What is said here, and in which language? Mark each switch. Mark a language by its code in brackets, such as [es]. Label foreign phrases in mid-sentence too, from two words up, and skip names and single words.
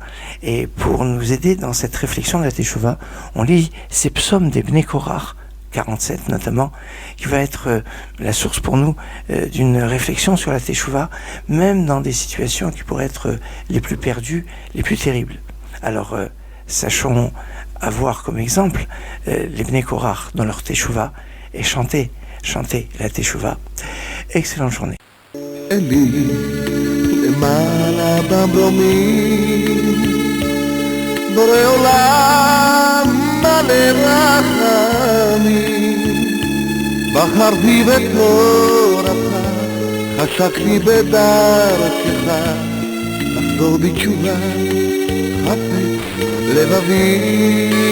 [fr] Et pour nous aider dans cette réflexion de la Teshuvah, on lit ces psaumes des Bnei Korach, 47 notamment, qui va être la source pour nous d'une réflexion sur la Teshuvah, même dans des situations qui pourraient être les plus perdues, les plus terribles. Alors, sachons avoir comme exemple les Bnei Korach dans leur Teshuvah et chanter la Teshuvah. Excellente journée. [he] בחרתי בתורתך, חשקתי בדרכך, לחזור בתשובה, חפץ לבבי.